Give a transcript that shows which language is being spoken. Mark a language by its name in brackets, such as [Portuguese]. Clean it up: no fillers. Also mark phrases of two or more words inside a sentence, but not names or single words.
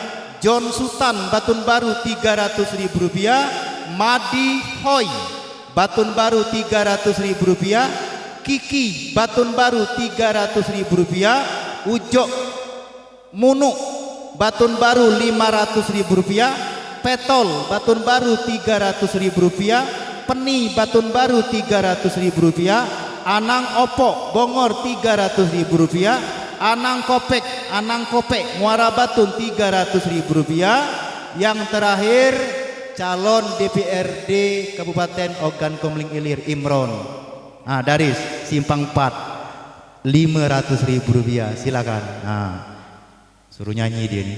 [Indonesian] John Sultan Batun Baru Rp300.000. Madi Hoi Batun Baru Rp300.000. Kiki Batun Baru Rp300.000. Ujok Munuk Batun Baru Rp500.000. Petol Batun Baru Rp300.000. Peni Batun Baru Rp300.000. Anang Opok Bongor Rp300.000. Anang Kopek Muara Batun Rp300.000. Yang terakhir calon DPRD Kabupaten Ogan Komering Ilir Imron. Nah, dari Simpang 4 Rp500.000. Silakan. Nah, suruh nyanyi dia nih.